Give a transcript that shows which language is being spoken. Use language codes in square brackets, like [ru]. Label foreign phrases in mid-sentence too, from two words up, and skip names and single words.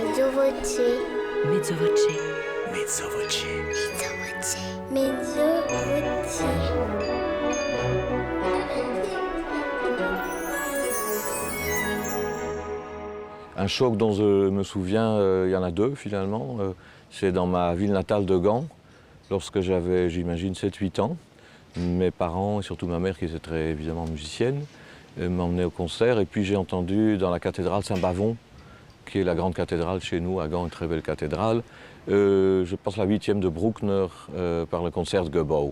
[it] voce. Mezzo voce. Mezzo voce. Mezzo voce. [fr] Un choc dont je me souviens, il y en a deux finalement. C'est dans ma ville natale de Gand, lorsque j'avais, j'imagine, 7-8 ans. Mes parents, et surtout ma mère, qui était très évidemment musicienne, m'emmenaient au concert. Et puis j'ai entendu dans la cathédrale Saint-Bavon, qui est la grande cathédrale chez nous, à Gand, une très belle cathédrale, je pense la 8e de Bruckner par le concert de Goebbels.